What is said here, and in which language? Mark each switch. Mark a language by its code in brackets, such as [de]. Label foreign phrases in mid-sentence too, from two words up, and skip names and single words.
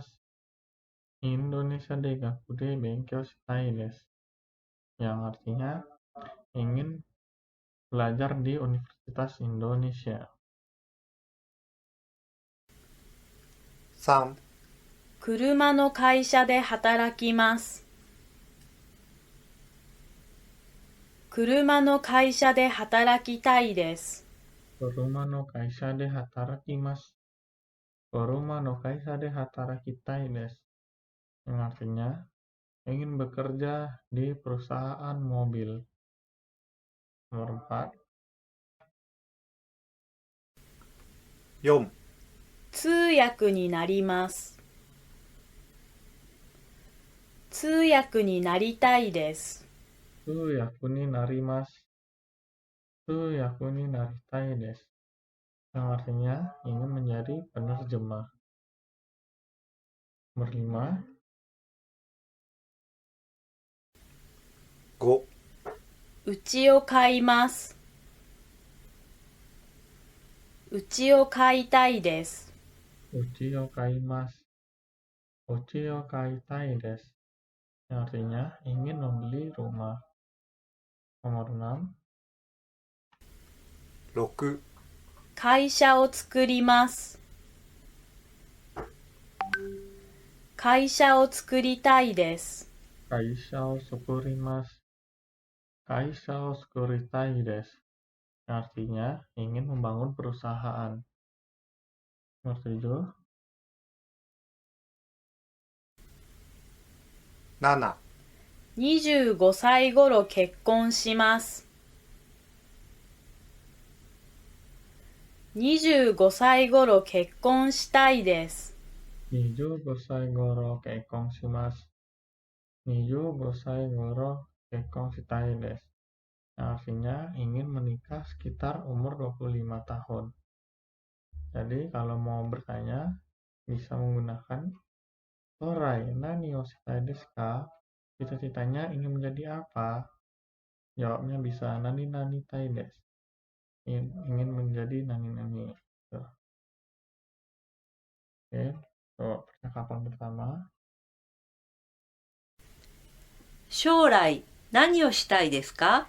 [ja] インドネシア大学で勉強したいです. [id] Yang artinya ingin belajar di Universitas Indonesia. [ja] 3、車の会社で働きます。車の会社で働きたいです。車の会社で働きます。車の会社で働きたいです。 [id] Yang artinya ingin bekerja di perusahaan mobil. Nomor 4, [ja] 4、通訳になります。通訳になりたいです。通訳になります。通訳になりたいです。 [id] Yang artinya ingin menjadi penerjemah. Nomor 5, [ja] 5、家を買います。家を買いたいです。 ujiを買います。ujiを買いたいです。 [id] Yang artinya ingin membeli rumah. Nomor 6, [ja] 6、会社を作ります。会社を作りたいです。会社を作ります。会社を作りたいです。 [id] Yang artinya ingin membangun perusahaan. Nomor 7, [ja] 7、 25 歳頃結婚します。25歳頃結婚したいです。 25歳頃結婚します。25歳頃結婚したいです。 [id] Yang artinya ingin menikah sekitar umur 25 tahun. Jadi kalau mau bertanya bisa menggunakan Sorai, [ja] 何をしたいですか? [id] Cita-citanya ingin menjadi apa? Jawabnya bisa [ja] なにたいです. [id] Ingin menjadi nani. Tuh. Oke, tuh percakapan pertama. [ja] 将来何をしたいですか？